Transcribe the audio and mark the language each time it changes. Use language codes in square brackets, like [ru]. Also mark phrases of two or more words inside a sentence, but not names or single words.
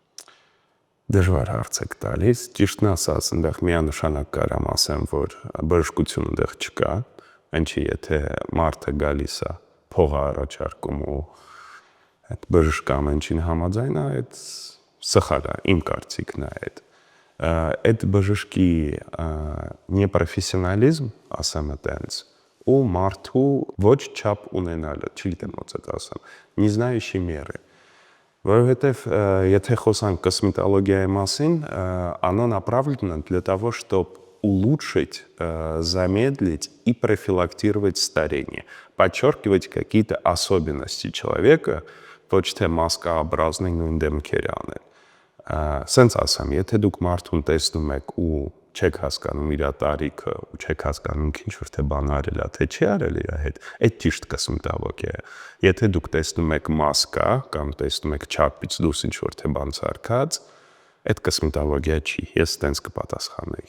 [hy] Դժվար հարց եք տալիս, ճիշտն ասած, այնտեղ միանշանակ կարամ ասեմ, որ բժշկություն այնտեղ չկա, ինչի եթե մարդը գալիս է, փող առաջարկում ու այդ բժշկը ամեն ինչին համաձայն է, այդ սխալ է, իմ կարծիքն է այդ։ Այդ բժշկի непрофессионализм, ասեմ այտենց, ու մարդու ոչ չափ ունենալը, չգիտեմ ոնց է ասեմ, [ru] не знающий меры։ [hy] Որովհետև եթե խոսանք [ru] косметологии [hy] մասին, [ru] оно направлено для того, чтобы улучшить, замедлить и профилактировать старение, подчеркивать какие-то особенности человека, [hy] ոչ թե մասկաобразный նույն դեմքեր անել։ Սենց ասեմ, եթե դուք մարդուն տեսնում եք ու չեք հասկանում իր տարիքը, ու չեք հասկանում ինչ որ թե բան արել է, թե չի արել իր հետ, այդ ճիշտ կոսմետոլոգիա է։ Եթե դուք տեսնում եք մասկա կամ տեսնում եք չափից դուրս ինչ որ թե բան սարքած, այդ կոսմետոլոգիա չի, ես տենց կպատասխանեի։